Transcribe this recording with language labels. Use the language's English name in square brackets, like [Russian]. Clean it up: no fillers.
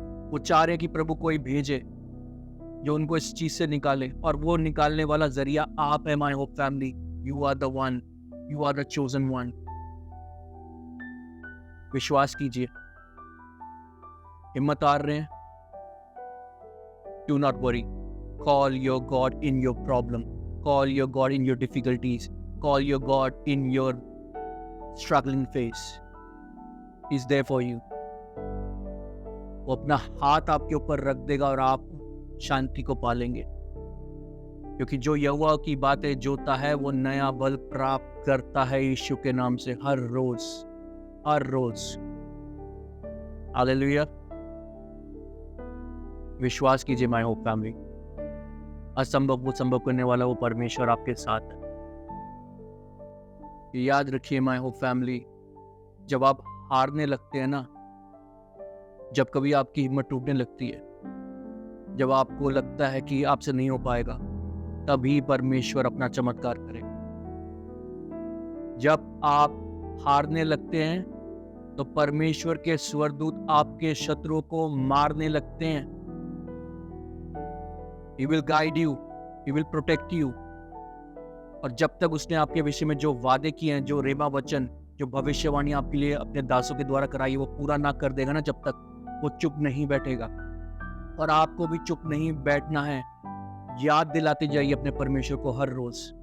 [Hindi] वो चाह रहे हैं कि प्रभु कोई भेजे जो उनको इस चीज से निकाले, और वो निकालने वाला जरिया आप है। [English] My hope family, you are the one, you are the chosen one. [Hindi] विश्वास कीजिए, हिम्मत हार रहे हैं, [English] Do not worry. Call your God in your problem. Call your God in your difficulties. Call your God in your struggling phase. He's there for you. [Hindi] वो अपना हाथ आपके ऊपर रख देगा और आप शांति को पालेंगे, क्योंकि जो यहोवा की बातें जोता है वो नया बल प्राप्त करता है यीशु के नाम से हर रोज, हर रोज। हालेलुया। विश्वास कीजिए [English] my hope family, [Hindi] असंभव को संभव करने वाला वो परमेश्वर आपके साथ है। याद रखिए [English] my hope family, [Hindi] जब आप हारने लगते हैं ना, जब कभी आपकी हिम्मत टूटने लगती है, जब आपको लगता है कि आपसे नहीं हो पाएगा, तभी परमेश्वर अपना चमत्कार करेगा। जब आप हारने लगते हैं तो परमेश्वर के स्वर्गदूत आपके शत्रुओं को मारने लगते हैं। [English] He will guide you, He will protect you। [Hindi] और जब तक उसने आपके विषय में जो वादे किए हैं, जो रेमा वचन, जो भविष्यवाणी आपके लिए अपने दासों के द्वारा कराई, वो पूरा ना कर देगा ना, जब तक वो चुप नहीं बैठेगा। और आपको भी चुप नहीं बैठना है। याद दिलाते जाइए अपने परमेश्वर को हर रोज।